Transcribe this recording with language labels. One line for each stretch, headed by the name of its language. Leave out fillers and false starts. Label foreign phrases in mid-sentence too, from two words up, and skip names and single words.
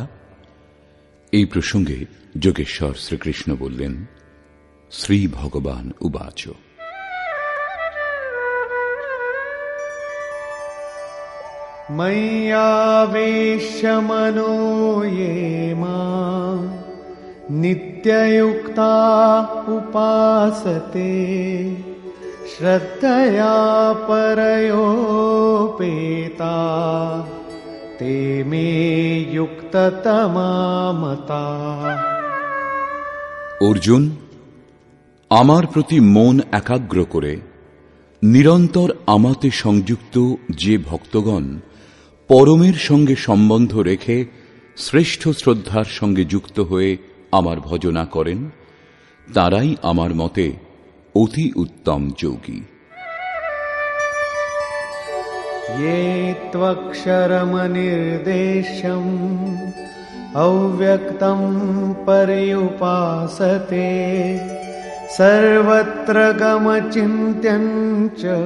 Bangla: এই প্রসঙ্গে যোগেশ্বর শ্রীকৃষ্ণ বললেন,
Sanskrit: श्री भगवान उवाच मय्यावेश्य मनो ये मां नित्ययुक्ता उपासते श्रद्धया परयोपेता ते मे युक्ततमा मता।
Bangla: অর্জুন, আমার প্রতি মন একাগ্র করে নিরন্তর আমাতে সংযুক্ত যে ভক্তগণ পরমের সঙ্গে সম্বন্ধ রেখে শ্রেষ্ঠ শ্রদ্ধার সঙ্গে যুক্ত হয়ে আমার ভজনা করেন, তারাই আমার মতে অতি উত্তম যোগী।
Sanskrit: ये त्वक्षरमनिर्देशम् अव्यक्तं पर्युपासते सर्वत्र गमचिन्त्यं च